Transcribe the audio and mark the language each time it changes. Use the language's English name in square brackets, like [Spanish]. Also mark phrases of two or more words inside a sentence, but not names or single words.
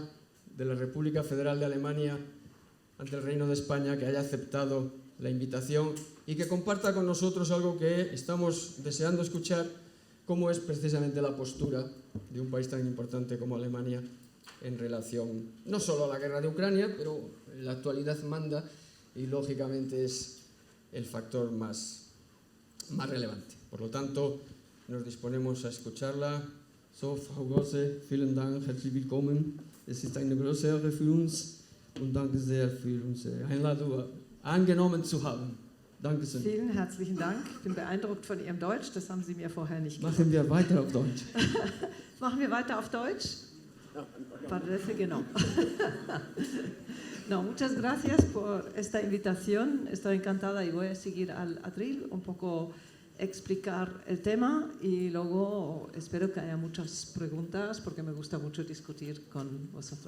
[Spanish] de la República Federal de Alemania ante el Reino de España que haya aceptado la invitación y que comparta con nosotros algo que estamos deseando escuchar, como es precisamente la postura de un país tan importante como Alemania en relación no solo a la guerra de Ucrania, pero en la actualidad manda y lógicamente es el factor más relevante. Por lo tanto, nos disponemos a escucharla. [German] So, Frau Gosse, vielen Dank, herzlich willkommen. Es ist eine große Ehre für uns und danke sehr für unsere Einladung angenommen zu haben. Danke sehr. Vielen herzlichen Dank. Ich bin beeindruckt von Ihrem Deutsch, das haben Sie mir vorher nicht gesagt. Machen wir weiter auf Deutsch. Machen wir weiter auf Deutsch? [Spanish] Parece que no. No, muchas gracias por esta invitación. Estoy encantada y voy a seguir al atril, un poco explicar el tema y luego espero que haya muchas preguntas porque me gusta mucho discutir con vosotros.